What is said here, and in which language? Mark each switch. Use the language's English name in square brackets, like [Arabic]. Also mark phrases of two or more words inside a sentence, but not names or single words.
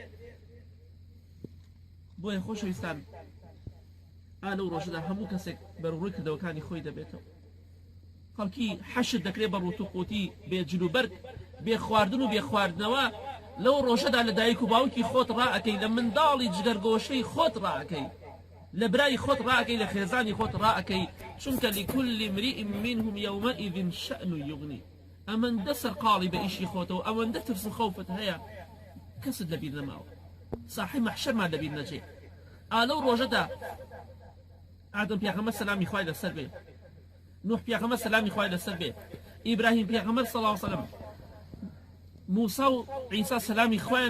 [Central Kurdish] بۆیە خۆشەویستان ئالە و ڕۆژەدا هەموو کەسێک بەرڕووی کردەوەکانی خۆی دەبێتەوە خەڵکی حەشر دەکرێت بە ڕووت و قوتی بێ جلوبەرگ بێ خواردن و بێ خواردنەوە لەو ڕۆژەدا لە دایک و باوکی خۆت ڕائەکەی لە منداڵی جگەرگۆشەی خۆت ڕائەکەی لە برای خۆت ڕائەکەی لە خێزانی خۆت ڕائەکەی چونکە [Arabic] لكل امرئ منهم يومئذ شأن يغني [Central Kurdish] ئەمەندە سەرقاڵی بە ئیشی خۆتەوە ئەوەندە ترس و خەوفت هەیە کەست لەبیر نەماوە ساحی مەحشەرمان لەبیر نەچێ ئالەو ڕۆژەدا ئادەم پیاغەمبەر سەلامی خوای لەسەر بێ نوح پیاغەمبەر سەلامی خوای لەسەر بێ ئیبراهیم پیاغەمبەر [Arabic] صلی الله علیه وسلم [Central Kurdish] موسا و عیسا سەلامی خوایان